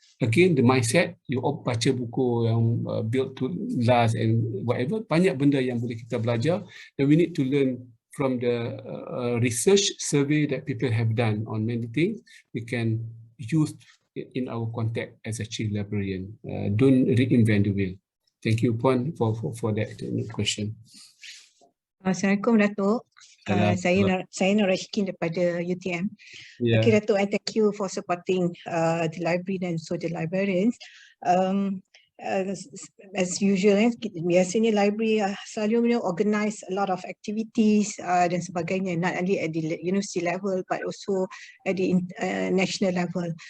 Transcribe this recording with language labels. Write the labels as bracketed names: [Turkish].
[English] Again, the mindset, you [Malay] baca buku yang [English] built to last and whatever, [Malay] banyak benda yang boleh kita belajar, [English] and we need to learn from the research survey that people have done on many things. We can use in our context as a chief librarian. Don't reinvent the wheel. Thank you, Puan, for that question. [Malay] Assalamualaikum, Datuk. Saya Nur Rashkin daripada UTM. [English] Yeah. Okay, Datuk, I thank you for supporting the library and so the librarians. as usual, [Malay] biasanya [English] library [Malay] selalu [English] organize a lot of activities [Malay] dan sebagainya, [English] not only at the university level but also at the national level.